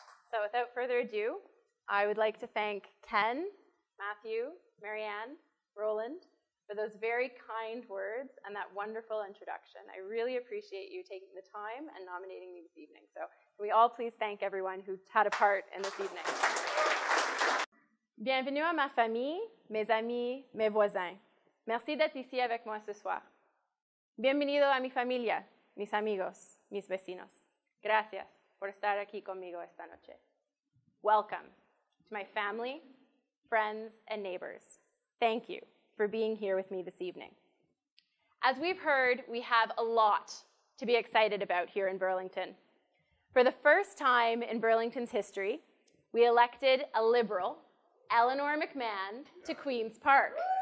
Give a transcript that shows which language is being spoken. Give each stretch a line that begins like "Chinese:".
English: So without further ado, I would like to thank Ken, Matthew, Marianne, Roland, for those very kind words and that wonderful introduction. I really appreciate you taking the time and nominating me this evening. So can we all please thank everyone who had a part in this evening.
French: Bienvenue à ma famille, mes amis, mes voisins. Merci d'être ici avec moi ce soir.
Spanish: Bienvenido a mi familia, mis amigos, mis vecinos. Gracias por estar aquí conmigo esta noche.
English: Welcome to my family, friends, and neighbors. Thank you for being here with me this evening. As we've heard, we have a lot to be excited about here in Burlington. For the first time in Burlington's history, we elected a Liberal, Eleanor McMahon, to Queen's Park.